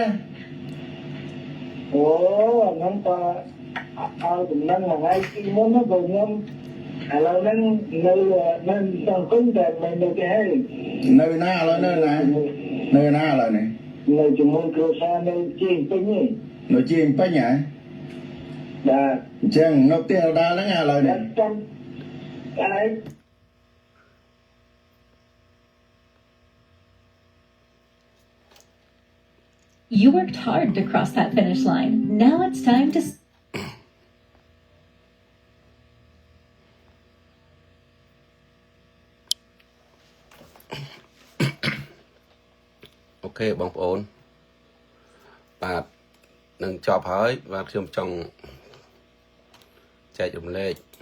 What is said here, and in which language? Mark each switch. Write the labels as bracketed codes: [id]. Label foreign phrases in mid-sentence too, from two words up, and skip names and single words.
[km] អូហ្នឹងតើឲ្យដំណឹងថ្ងៃទីមុនបើខ្ញុំឥឡូវហ្នឹងនៅសង្គមតែមិននៅគេហើយ នៅណាឥឡូវនៅណាឥឡូវនេះ នៅជាមួយគ្រួសារនៅជាពេញនេះ នៅជាពេញហ៎ បាទ អញ្ចឹងនៅផ្ទះដដែលហ្នឹងឥឡូវនេះ ចាំហើយ [en] You worked hard to cross that finish line. Now it's time to [km] OK បងប្អូនបាទនឹងចប់ហើយបាទខ្ញុំចង់ចែករំលែក